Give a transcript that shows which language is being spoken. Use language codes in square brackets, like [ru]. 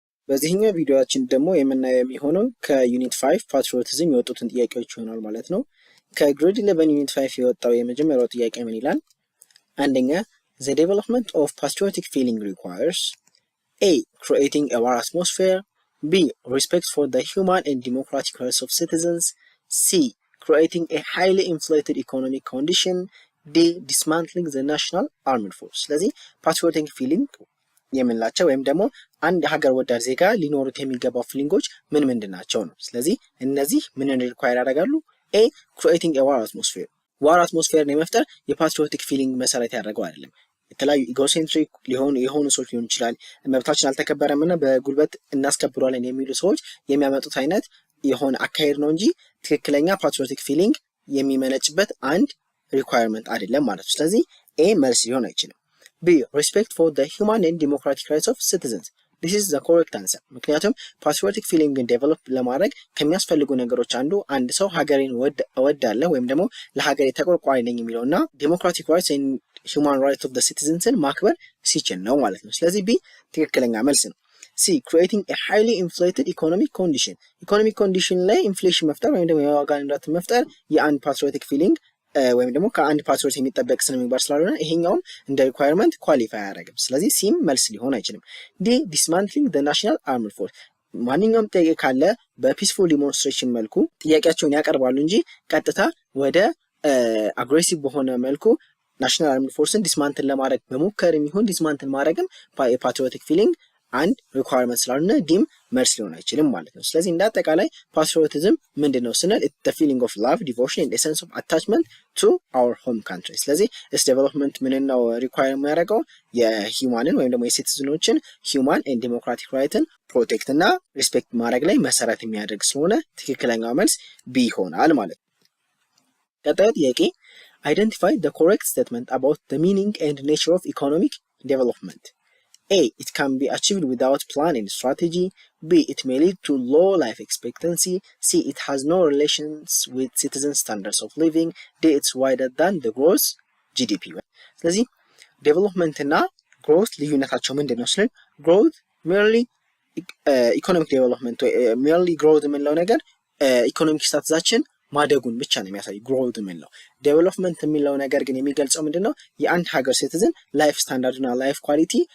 [am] በዚህኛው ቪዲዮአችን ደግሞ የምናየው የሚሆነው ከዩኒት 5 ፓትሪዮቲዝም የወጡትን ጥያቄዎች ይሆናል ማለት ነው። ከግሬድ 11 ዩኒት 5 የወጣው የመጀመሪያው ጥያቄ ምን ይላል? አንደኛ [en] the development of patriotic feeling requires a creating a war atmosphere, b respect for the human and democratic rights of citizens, c creating a highly inflated economic condition, d dismantling the national armed force። [am] ስለዚህ patriotic feeling የምንላቸው ወይም ደግሞ አንድ ሀገር ወዳድ ዜጋ ሊኖሩት የሚገባው ፊሊንጎች ምን ምንድን ናቸው ነው። ስለዚህ እነዚህ ምንን ሪኳየር ያደርጋሉ? [en] ኤ ክሪኤቲንግ ኤ ዋር አትሞስፌር፣ [am] ዋር አትሞስፌርን የመፍጠር የፓትሪዮቲክ ፊሊንግ መሰረት ያደረገው አይደለም። የተለያዩ ኢጎሴንትሪክ የሆኑ ሰዎች ሊሆን ይችላል፣ መብታችን አልተከበረም እና በጉልበት እናስከብሯለን የሚሉ ሰዎች የሚያመጡት አይነት የሆነ አካሄድ ነው እንጂ ትክክለኛ ፓትሪዮቲክ ፊሊንግ የሚመነጭበት አንድ ሪኳየርመንት አይደለም ማለት ነው። ስለዚህ ኤ መልስ ሊሆን አይችልም። B. [en] Respect for the human and democratic rights of citizens. This is the correct answer. [am] ምክንያቱም patriotic feeling ዴቨሎፕ ለማድረግ ከሚያስፈልጉ ነገሮች አንድ ሰው ሀገሬን እወዳለሁ ወይም ደግሞ ለሀገሬ ተቆርቋሪ ነኝ የሚለውና [en] democratic rights and human rights of the citizensን [am] ማክበር ሲችል ነው ማለት ነው። ስለዚህ B ትክክለኛ መልስ ነው። C. [en] Creating a highly inflated economic condition. [am] ኢኮኖሚክ ኮንዲሽን ላይ ኢንፍሌሽን መፍጠር ወይም ደግሞ የዋጋ ንረት መፍጠር የአንድ patriotic feeling ወይም ደግሞ ከአንድ ፓትሪዮት የሚጠበቅ ስነ ምግባር ስላልሆነ ይሄኛውም እንደ ሪኳየርመንት ኳሊፋይ አያደርግም። ስለዚህ ሲም መልስ ሊሆን አይችልም። [en] ዲ ዲስማንትሊንግ ዘ ናሽናል አርምድ ፎርስ፣ [am] ማንኛውም ጥያቄ ካለ በፒስፉል ዲሞንስትሬሽን መልኩ ጥያቄያቸውን ያቀርባሉ እንጂ ቀጥታ ወደ አግሬሲቭ በሆነ መልኩ ናሽናል አርምድ ፎርስን ዲስማንትል ለማድረግ መሞከር የሚሆን ዲስማንትል ማድረግም የፓትሪዮቲክ ፊሊንግ አንድ ሪኳየርመንት ስላልሆነ ዲም መልስ ሊሆን አይችልም ማለት ነው። ስለዚህ እንደ አጠቃላይ ፓትሪዮቲዝም ምንድን ነው ስንል [en] the feeling of love, devotion and a sense of attachment to our home country። [am] ስለዚህ ስ ዴቨሎፕመንት ምን ነው ሪኳየር የሚያደርገው የሂውማንን ወይም ደግሞ የሲቲዝኖችን ሂውማን ኤንድ ዲሞክራቲክ ራይትን ፕሮቴክት እና ሪስፔክት ማድረግ ላይ መሰረት የሚያደርግ ስለሆነ ትክክለኛው መልስ ቢ ይሆናል ማለት ነው። ቀጣዩ ጥያቄ [en] identify the correct statement about the meaning and nature of economic development. A. It can be achieved without plan and strategy. B. It may lead to low life expectancy. C. It has no relations with citizen standards of living. D. It's wider than the gross GDP. [am] ስለዚህ ዴቨሎፕመንት እና ግሮት ልዩነታቸው ምንድን ነው ስንል ግሮት ሜርሊ ኢኮኖሚክ ዴቨሎፕመንት ሜርሊ ግሮት የምንለው ነገር ኢኮኖሚክ ስታትሳችን ማደጉን ብቻ ነው የሚያሳይ ግሮት የምንለው። ዴቨሎፕመንት የሚለው ነገር ግን የሚገልጸው ምንድነው የአንድ ሀገር ሲቲዝን ላይፍ ስታንዳርድ እና ላይፍ ኳሊቲ